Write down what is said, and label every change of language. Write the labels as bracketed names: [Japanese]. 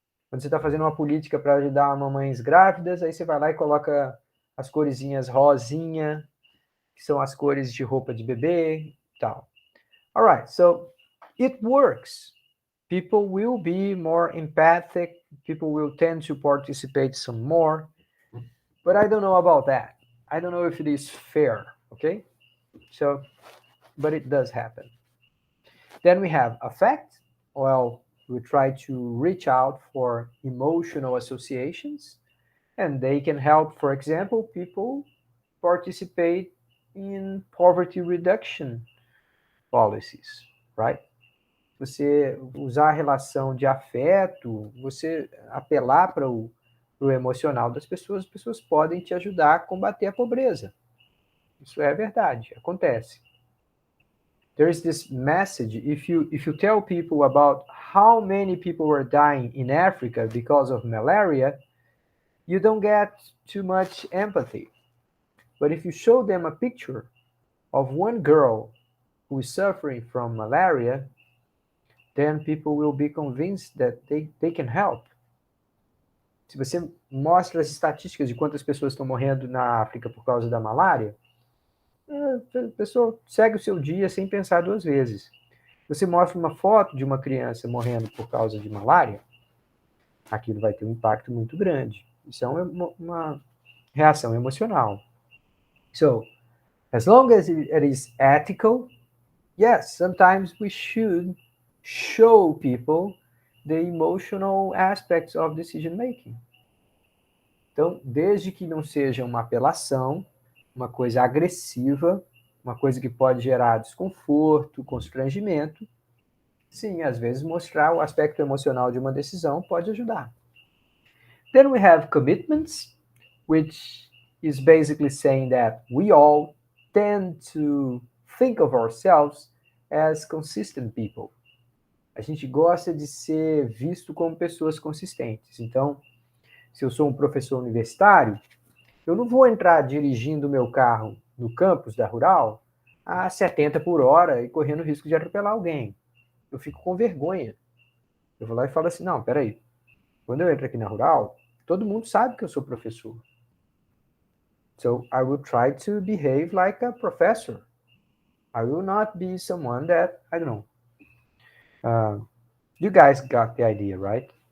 [Portuguese] Quando você está fazendo uma política para ajudar mamães grávidas, aí você vai lá e coloca as coresinhas rosinha, que são as cores de roupa de bebê e tal. [English] All right, so it works. People will be more empathic. People will tend to participate some more. But I don't know about that. I don't know if it is fair, okay? So, but it does happen. Then we have affect. Well, we try to reach out for emotional associations, and they can help, for example, people participate in poverty reduction policies, right? [Portuguese] Você usar a relação de afeto, você apelar para o emocional das pessoas, as pessoas podem te ajudar a combater a pobreza. Isso é verdade, acontece. [English] There is this message, if you tell people about how many people are dying in Africa because of malaria, you don't get too much empathy. But if you show them a picture of one girl who is suffering from malaria, then people will be convinced that they can help. [Portuguese] Se você mostra as estatísticas de quantas pessoas estão morrendo na África por causa da malária, a pessoa segue o seu dia sem pensar duas vezes. Você mostra uma foto de uma criança morrendo por causa de malária, aquilo vai ter um impacto muito grande. Isso é uma reação emocional. [English] So, as long as it is ethical, yes, sometimes we should show people the emotional aspects of decision making. [Portuguese] Então, desde que não seja uma apelação, uma coisa agressiva, uma coisa que pode gerar desconforto, constrangimento, sim, às vezes mostrar o aspecto emocional de uma decisão pode ajudar. [English] Then we have commitments, which is basically saying that we all tend to think of ourselves as consistent people. [Portuguese] A gente gosta de ser visto como pessoas consistentes. Então, se eu sou um professor universitário, eu não vou entrar dirigindo o meu carro no campus da Rural a 70 por hora e correndo o risco de atropelar alguém. Eu fico com vergonha. Eu vou lá e falo assim, não, peraí. Quando eu entro aqui na Rural, todo mundo sabe que eu sou professor. [English] So I will try to behave like a professor. I will not be someone that, I don't know. You guys got the idea, right?